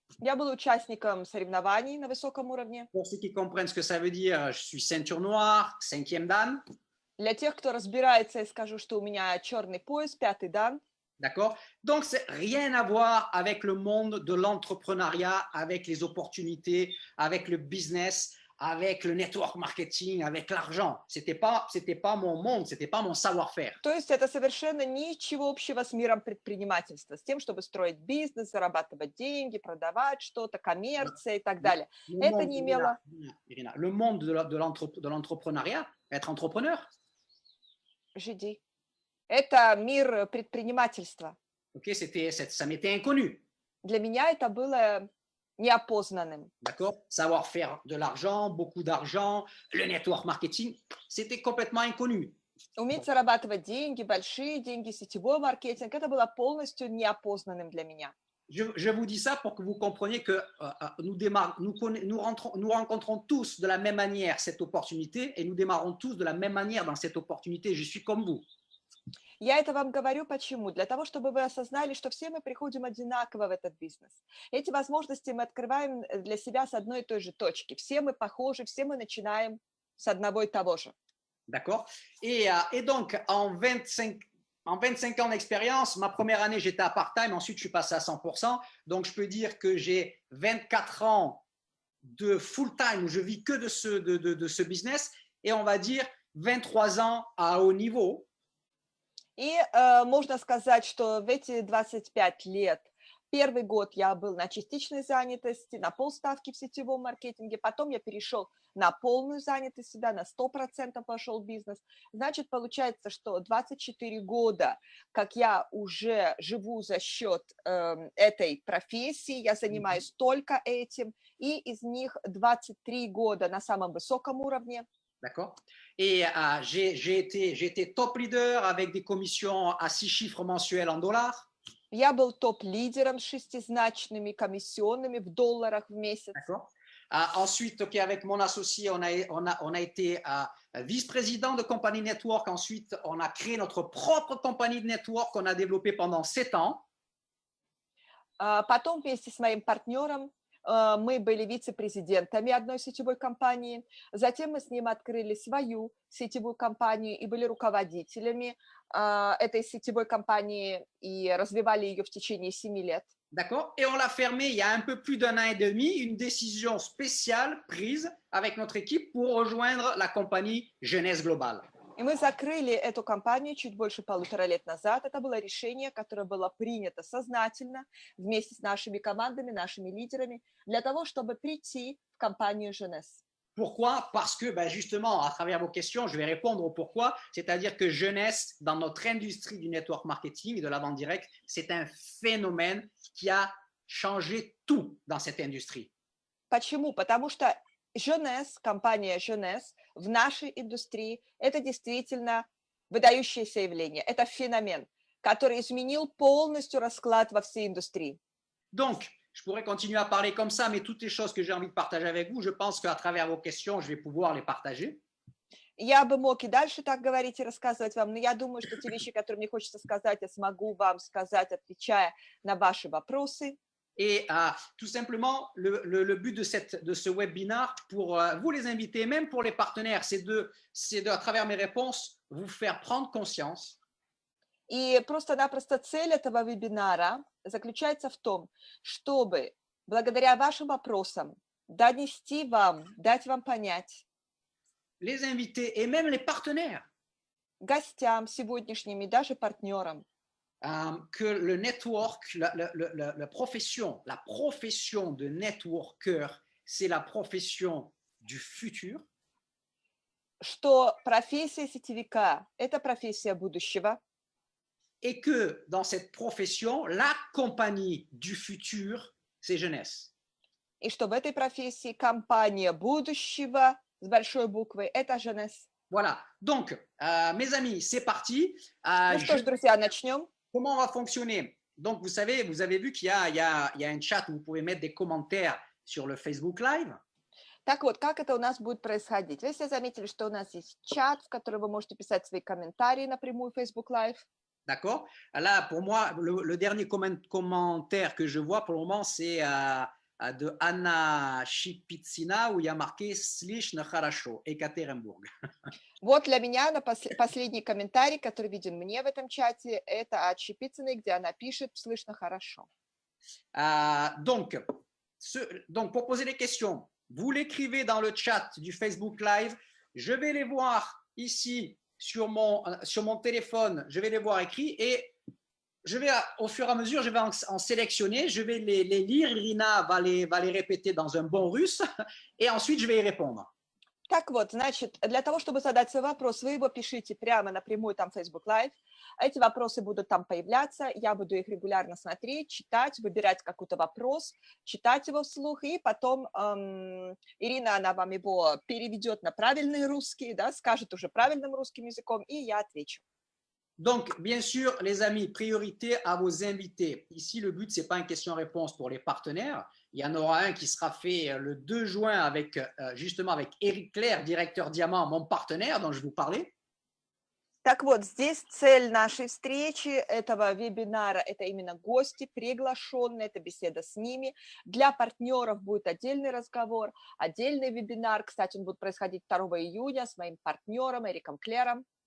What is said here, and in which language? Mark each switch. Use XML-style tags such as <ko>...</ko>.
<ru>Я был участником соревнований на высоком уровне.</ru> <fr>Pour ceux qui comprennent ce que ça veut dire, je suis ceinture noire, 5e dan.</fr> <ru>Для тех, кто разбирается, я скажу, что у меня черный пояс, 5-й дан.</ru> <fr>D'accord? Donc, c'est rien à voir avec le monde de l'entrepreneuriat, avec les opportunités, avec le business, avec le network marketing, avec l'argent. C'était pas mon monde, c'était pas mon savoir-faire.</fr> <ru>То есть это совершенно ничего общего с миром предпринимательства, с тем, чтобы строить бизнес, зарабатывать деньги, продавать что-то, коммерция и так далее. Это не имело...</ru> <fr>Irina, le monde de l'entrepreneuriat, être entrepreneur. Жиди.</fr> <ru>Это мир предпринимательства.</ru> <fr>Ok, ça m'était inconnu.</fr> <ru>Для меня это было неопознанным.</ru> <fr>D'accord? Savoir faire de l'argent, beaucoup d'argent, le network marketing, c'était complètement inconnu.</fr> <ru>Уметь зарабатывать деньги, большие деньги, сетевой маркетинг, это было полностью неопознанным для меня.</ru> <fr>Je vous dis ça pour que vous compreniez que nous rencontrons tous de la même manière cette opportunité et nous démarrons tous de la même manière dans cette opportunité. Je suis comme vous.</fr> <ru>Я это вам говорю почему? Для того, чтобы вы осознали, что все мы приходим одинаково в этот бизнес. Эти возможности мы открываем для себя с одной и той же точки. Все мы похожи, все мы начинаем с одного и того же.</ru> <fr>D'accord? Et donc, en 25 ans d'expérience, ma première année, j'étais à part-time, ensuite je suis passé à 100%. Donc, je peux dire que j'ai 24 ans de full-time où je vis que de ce business et on va dire 23 ans à haut niveau.</fr> <ru>И можно сказать, что в эти 25 лет, первый год я был на частичной занятости, на полставки в сетевом маркетинге, потом я перешел на полную занятость сюда, на 100% пошел бизнес. Значит, получается, что 24 года, как я уже живу за счет этой профессии, я занимаюсь только этим, и из них 23 года на самом высоком уровне.</ru> <fr>D'accord. Et j'ai été top leader avec des commissions à 6 chiffres mensuels en dollars.</fr> <ru>Я был топ-лидером с шестизначными комиссионными в долларах в месяц.</ru> <fr>D'accord. Ensuite, okay, avec mon associé, on a été vice-président de compagnie network. Ensuite, on a créé notre propre compagnie de network qu'on a développée pendant 7 ans.</fr> <ru>Потом вместе с моим партнером мы были вице-президентами одной сетевой компании. Затем мы с ним открыли свою сетевую компанию и были руководителями этой сетевой компании и развивали ее в течение 7 лет.</ru> <fr>D'accord. Et on l'a fermé il y a un peu plus d'1 an et demi, une décision spéciale prise avec notre équipe pour rejoindre la compagnie Jeunesse Globale.</fr> <ru>И мы закрыли эту компанию чуть больше 1,5 лет назад. Это было решение, которое было принято сознательно вместе с нашими командами, нашими лидерами, для того, чтобы прийти в компанию Jeunesse.</ru> <fr>Pourquoi? Parce que justement, à travers vos questions, je vais répondre au pourquoi. C'est-à-dire que Jeunesse, dans notre industrie du network marketing et de la vente directe, c'est un phénomène qui a changé tout dans cette industrie.</fr> <ru>Почему? Потому что Jeunesse, компания Jeunesse в нашей индустрии – это действительно выдающееся явление. Это феномен, который изменил полностью расклад во всей индустрии.</ru> <fr>Donc, je pourrais continuer à parler comme ça, mais toutes les choses que j'ai envie de partager avec vous, je pense qu'à travers vos questions, je vais pouvoir les partager.</fr> <ru>Я бы мог и дальше так говорить и рассказывать вам, но я думаю, что те вещи, которые мне хочется сказать, я смогу вам сказать, отвечая на ваши вопросы.</ru> <fr>Et tout simplement, le but de ce webinaire, pour vous les invités, même pour les partenaires, c'est à travers mes réponses, vous faire prendre conscience.</fr> <ru>И просто-напросто цель этого вебинара заключается в том, чтобы благодаря вашим вопросам донести вам, дать вам понять,</ru> <fr>les invités et même les partenaires,</fr> <ru>гостям сегодняшним и даже партнерам,</ru> <fr>que le network, la profession de networker, c'est la profession du futur.</fr> <ru>Что профессия сетевика – это профессия будущего.</ru> <fr>Et que dans cette profession, la compagnie du futur, c'est Jeunesse.</fr> <ru>И что в этой профессии компания будущего с большой буквы – это Jeunesse.</ru> <fr>Voilà. Donc, mes amis, c'est parti.</fr> <ru>Ну что ж, друзья, начнем.</ru> <fr>Comment on va fonctionner? Donc, vous avez vu qu'il y a un chat où vous pouvez mettre des commentaires sur le Facebook Live.</fr> <ru>Так вот, как это у нас будет происходить? Вы все заметили, что у нас есть чат, в который вы можете писать свои комментарии напрямую в Facebook Live.</ru> <fr>D'accord? Là, pour moi, le dernier commentaire que je vois pour le moment, c'est de Anna Shipitsina où il y a marqué</fr> <ru>Slishn Kharasho,</ru> <fr>Ekaterinburg.</fr> <ru>Вот для меня последний комментарий, который виден мне в этом чате, это от Щепицыной, где она пишет «Слышно хорошо».</ru> <fr>Donc, pour poser les questions, vous l'écrivez dans le chat du Facebook Live. Je vais les voir ici sur mon téléphone. Je vais les voir écrits et je vais, au fur et à mesure, je vais en sélectionner. Je vais les lire. Irina va les répéter dans un bon russe et ensuite, je vais y répondre.</fr> <ru>Так вот, значит, для того, чтобы задать свой вопрос, вы его пишите прямо напрямую там в Facebook Live. Эти вопросы будут там появляться, я буду их регулярно смотреть, читать, выбирать какой-то вопрос, читать его вслух, и потом Ирина, она вам его переведет на правильный русский, да, скажет уже правильным русским языком, и я отвечу.</ru> <fr>Donc, bien sûr, les amis, priorité à vos invités. Ici, le but, ce n'est pas une question-réponse pour les partenaires. Il y en aura un qui sera fait le 2 juin avec, justement avec Eric Clair, directeur Diamant, mon partenaire dont je vous parlais.</fr> <ru>Так вот, здесь цель нашей встречи, этого вебинара, это именно гости, приглашенные, это беседа с ними. Для партнеров будет отдельный разговор, отдельный вебинар. Кстати, он будет происходить 2 июня с моим партнером Эриком Клером.</ru>